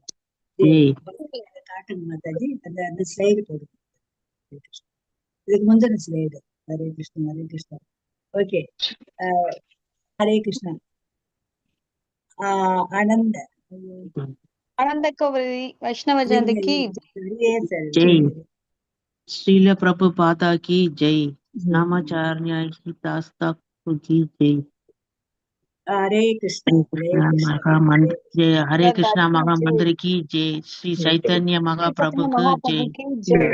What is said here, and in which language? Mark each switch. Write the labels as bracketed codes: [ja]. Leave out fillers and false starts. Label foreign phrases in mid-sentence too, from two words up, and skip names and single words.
[ta] காட்டுங்க மாதாஜி. அந்த ஸ்லைடு போடுங்க. இதுக்கு முந்தின ஸ்லைடு. ஹரே கிருஷ்ணா. ஓகே. ஹரே கிருஷ்ணா. அனந்த கோடி வைஷ்ணவ ஜெயந்திக்கு [hi] जय। श्रील प्रभुपादा की जय। नामाचार्य दासता की जय। हरे कृष्णा महामंत्र जय। हरे कृष्णा महामंत्र की जय। श्री चैतन्य महाप्रभु की जय।